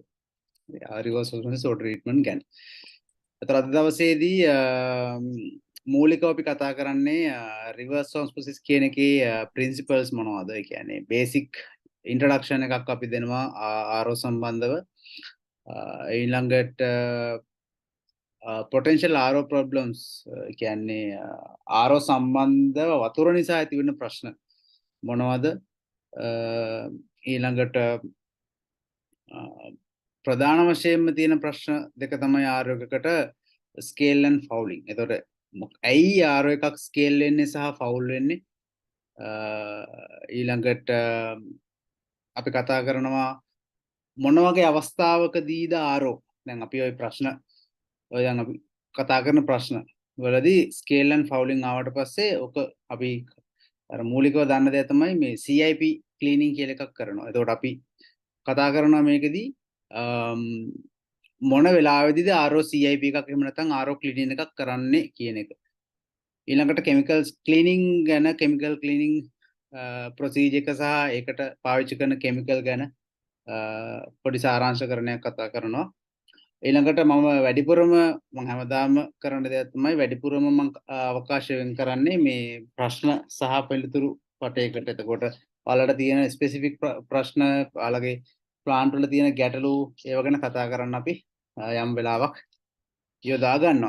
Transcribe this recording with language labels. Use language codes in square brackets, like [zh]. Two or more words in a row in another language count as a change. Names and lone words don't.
[en] reverse osmosis water treatment [si] ගැන. එතකොට අද දවසේදී මූලිකව අපි කතා කරන්නේ [en] reverse osmosis [si] කියන එකේ ප්‍රින්සිපල්ස් මොනවද? ඒ කියන්නේ [en] basic introduction [si] එකක් අපි දෙනවා RO සම්බන්ධව. ඊළඟට [en] potential RO problems [si] කියන්නේ RO සම්බන්ධව වතුර නිසා ඇතිවෙන ප්‍රශ්න මොනවද? ඊළඟට ප්‍රධාන වශයෙන්ම තියෙන ප්‍රශ්න දෙක තමයි RO එකකට [en] scale and fouling. [si] එතකොට ඇයි RO එකක් scale වෙන්නේ සහ foul වෙන්නේ? ඊළඟට අපි කතා කරනවා මොන වගේ අවස්ථාවකදීද RO දැන් අපි ওই ප්‍රශ්න ඔය දැන් අපි කතා කරන ප්‍රශ්න වලදී [en] scale and fouling [si] ආවට පස්සේ ඔක අපි අර මූලිකව දන්න දේ තමයි මේ [en] CIP cleaning [si] කියලා එකක් කරනවා. එතකොට අපි කතා කරනවා මේකෙදී මොන වෙලාවෙදීද [en] RO CIP [si] එකක් එහෙම නැත්නම් [en] RO cleaning [si] එකක් කරන්නේ කියන එක. ඊළඟට [en] chemical cleaning [si] ගැන [en] chemical cleaning procedure [si] එක සහ ඒකට පාවිච්චි කරන chemical ගැන පොඩි සාරාංශකරණයක් කතා කරනවා. ඊළඟට මම වැඩිපුරම මම හැමදාම කරන දේ තමයි වැඩිපුරම මම අවකාශ වෙන් කරන්නේ මේ ප්‍රශ්න සහ පිළිතුරු පටයකට. එතකොට ඔයාලට තියෙන ස්පෙસિෆික් ප්‍රශ්න ඔයාලගේ ප්ලාන්ට් වල තියෙන ගැටලු ඒව ගැන කතා කරන්න අපි යම් වෙලාවක් යොදා ගන්නවා.